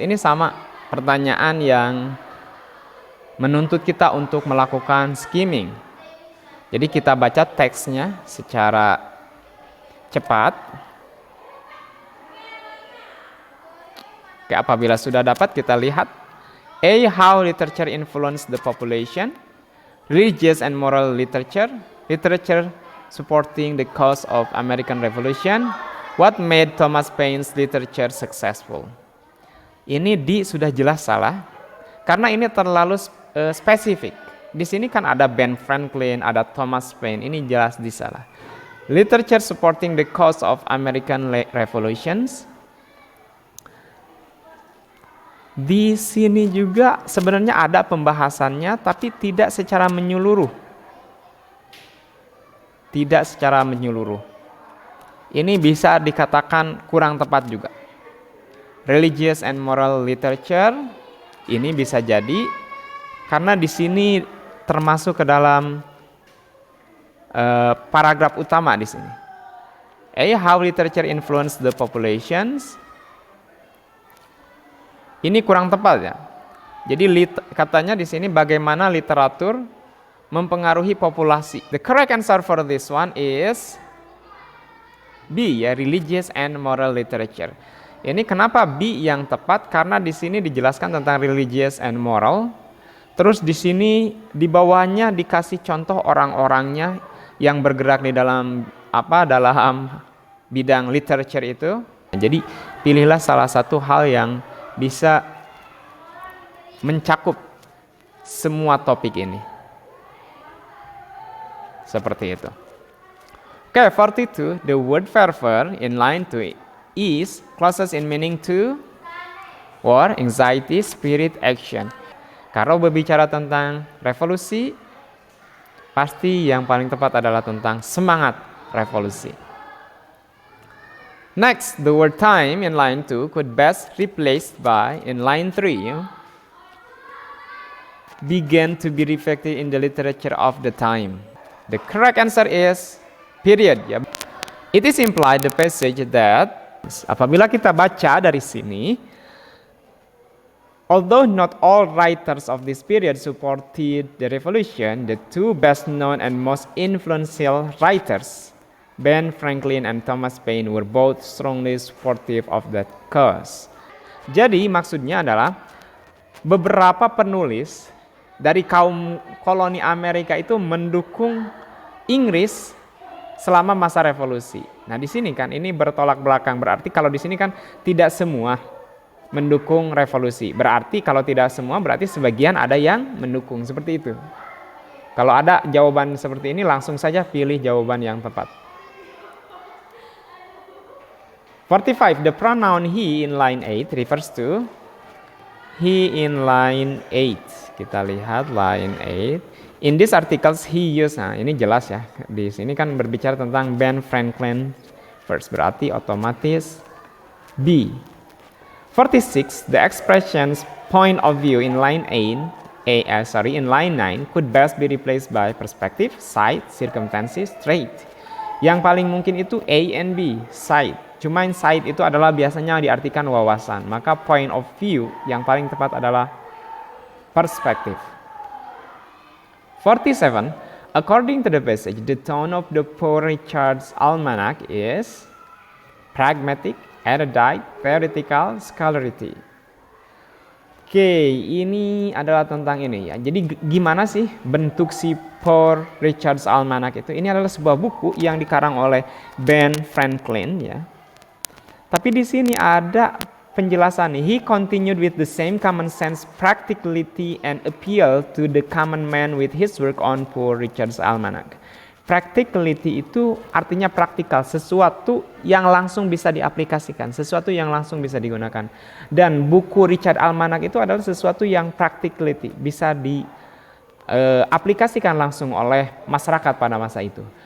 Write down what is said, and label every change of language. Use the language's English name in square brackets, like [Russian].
[Indonesian] Ini sama pertanyaan yang menuntut kita untuk melakukan skimming. Jadi kita baca teksnya secara cepat. Oke, apabila sudah dapat kita lihat. [English] A. How literature influence the population. Religious and moral literature. Literature supporting the cause of American Revolution. What made Thomas Paine's literature successful? [Indonesian] Ini D sudah jelas salah. Karena ini terlalu spesifik. Di sini kan ada Ben Franklin, ada Thomas Paine. Ini jelas disalah. [English] Literature supporting the cause of American Revolutions. [Indonesian] Di sini juga sebenarnya ada pembahasannya, tapi tidak secara menyeluruh. Tidak secara menyeluruh. Ini bisa dikatakan kurang tepat juga. [English] Religious and moral literature. [Indonesian] Ini bisa jadi karena di sini termasuk ke dalam paragraf utama di sini. [English] A. How literature influence the populations. [Indonesian] Ini kurang tepat ya. Jadi katanya di sini bagaimana literatur mempengaruhi populasi. [English] The correct answer for this one is B ya, religious and moral literature. [Indonesian] Ini kenapa B yang tepat? Karena di sini dijelaskan tentang [English] religious and moral. [Indonesian] Terus di sini di bawahnya dikasih contoh orang-orangnya yang bergerak di dalam dalam bidang literature itu. Jadi pilihlah salah satu hal yang bisa mencakup semua topik ini. Seperti itu. Oke, 42. [English] The word fervor in line 2 is closest in meaning to war, anxiety, spirit, action. [Indonesian] Kalau berbicara tentang revolusi, pasti yang paling tepat adalah tentang semangat revolusi. [English] Next, the word time in line 2 could best replaced by in line 3 began to be reflected in the literature of the time. The correct answer is period. It is implied the passage that [Indonesian] apabila kita baca dari sini, [English] although not all writers of this period supported the revolution, the two best known and most influential writers, Ben Franklin and Thomas Paine, were both strongly supportive of that cause. [Indonesian] Jadi maksudnya adalah beberapa penulis dari kaum koloni Amerika itu mendukung Inggris selama masa revolusi. Nah, di sini kan ini bertolak belakang, berarti kalau di sini kan tidak semua mendukung revolusi. Berarti kalau tidak semua berarti sebagian ada yang mendukung, seperti itu. Kalau ada jawaban seperti ini, langsung saja pilih jawaban yang tepat. 45. [English] The pronoun he in line 8 refers to he in line 8. [Indonesian] Kita lihat [English] line 8. In this articles he used. [Indonesian] Nah, ini jelas ya. Di sini kan berbicara tentang Ben Franklin first. Berarti otomatis B. 46. [English] The expressions point of view in line 8 in line 9 could best be replaced by perspective, sight, circumstances, trait. [Indonesian] Yang paling mungkin itu A and B, sight. Cuma sight itu adalah biasanya diartikan wawasan. Maka point of view yang paling tepat adalah perspective. 47. [English] According to the passage, the tone of the Poor Richard's Almanac is pragmatic, erudite, theoretical, scholarly. [Indonesian] Oke, ini adalah tentang ini ya. Jadi gimana sih bentuk si Poor Richard's Almanac itu? Ini adalah sebuah buku yang dikarang oleh Ben Franklin ya. Tapi di sini ada penjelasan nih. [English] He continued with the same common sense, practicality, and appeal to the common man with his work on Poor Richard's Almanac. [Indonesian] Practicality itu artinya praktikal, sesuatu yang langsung bisa diaplikasikan, sesuatu yang langsung bisa digunakan. Dan buku Richard Almanac itu adalah sesuatu yang practicality, bisa diaplikasikan langsung oleh masyarakat pada masa itu.